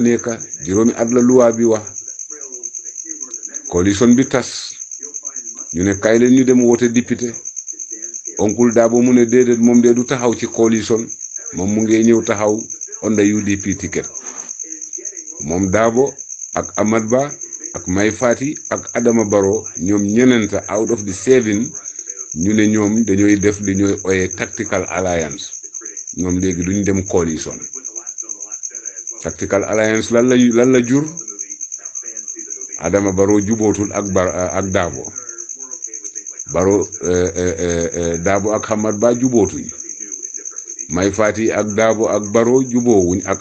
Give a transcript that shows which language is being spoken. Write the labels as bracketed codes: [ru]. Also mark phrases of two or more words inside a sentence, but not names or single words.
[wo] nekka juróomi at la luwaa bi wax coalition bi tas ñu ne kay leen ñu dem wote député oncle Darboe mu ne déedéet moom de du taxaw ci coalition moom mu ngi ñëw taxaw onda UDP ticket moom Darboe ak Amad Bah ak Mai Fatty ak Adama Barrow ñoom ñenenta [en] out of the [wo] 7 ñu ne ñoom dañooy def li ñooy oyee [en] tactical alliance [wo] ñoom léegi duñ dem coalition [en] Tactical Alliance [wo] lan la jur Adama Barrow jubootul ak Dabo Barrow Dabo ak Hamad Bah jubootuñ Mai Fatty ak Dabo ak Barrow juboowuñ ak